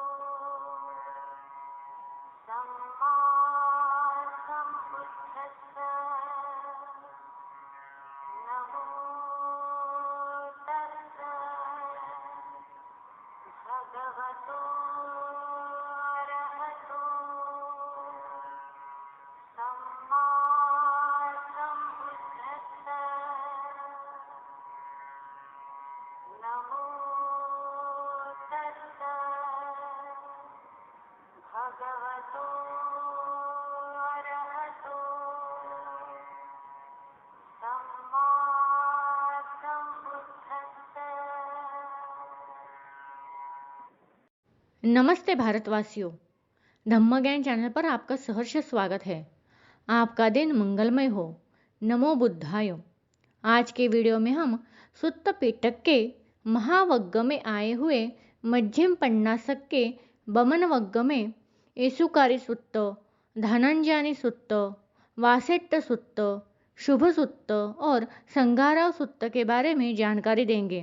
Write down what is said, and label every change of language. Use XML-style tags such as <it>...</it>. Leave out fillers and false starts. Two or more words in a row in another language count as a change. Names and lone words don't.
<pi>सम्मा सम्बुद्धस्सा नमो तस्सा भगवतो अरहतो सम्मा सम्बुद्धस्सा नमो तस्सा भगवतो अरहतो सम्मा सम्बुद्धस्सा।</pi> <hi>नमस्ते भारतवासियों, धम्म ज्ञान चैनल पर आपका सहर्ष स्वागत है। आपका दिन मंगलमय हो।</hi> <pi>नमो बुद्धाय।</pi> <hi>आज के वीडियो में हम सुत्त पिटक के महावग्ग में आए हुए मध्यम पन्नासक के बमन वग्ग में एसुकारी सुत्त, धनंजानी सुत्त, वासेट्ट सुत्त, शुभ सुत्त और संगाराव सुत्त के बारे में जानकारी देंगे।</hi>